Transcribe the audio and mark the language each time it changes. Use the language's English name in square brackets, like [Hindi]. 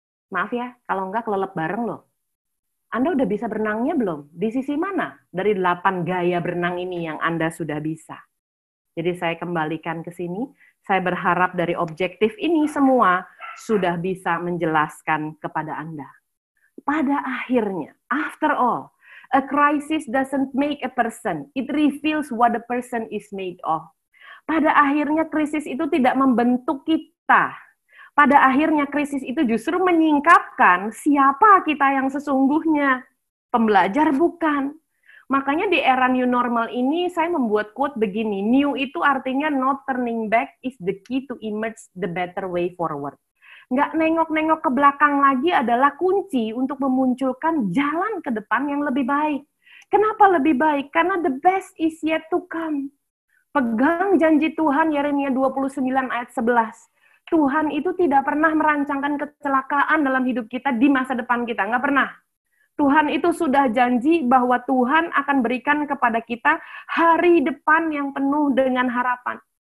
[Indonesian] Maaf ya, kalau enggak kelelep bareng loh. Anda udah bisa berenangnya belum? Di sisi mana dari 8 gaya berenang ini yang Anda sudah bisa? Jadi saya kembalikan ke sini, saya berharap dari objektif ini semua sudah bisa menjelaskan kepada Anda. Pada akhirnya, [English] after all, a crisis doesn't make a person, it reveals what the person is made of. [Indonesian] Pada akhirnya krisis itu tidak membentuk kita. Pada akhirnya krisis itu justru menyingkapkan siapa kita yang sesungguhnya. Pembelajar bukan. Makanya di era new normal ini saya membuat quote begini, new itu artinya [English] not turning back is the key to emerge the better way forward. [Indonesian] Nggak nengok-nengok ke belakang lagi adalah kunci untuk memunculkan jalan ke depan yang lebih baik. Kenapa lebih baik? Karena [English] the best is yet to come. [Indonesian] Pegang janji Tuhan, Yeremia 29 ayat 11. Tuhan itu tidak pernah merancangkan kecelakaan dalam hidup kita di masa depan kita, nggak pernah. Tuhan itu sudah janji bahwa Tuhan akan berikan kepada kita hari depan yang penuh dengan harapan.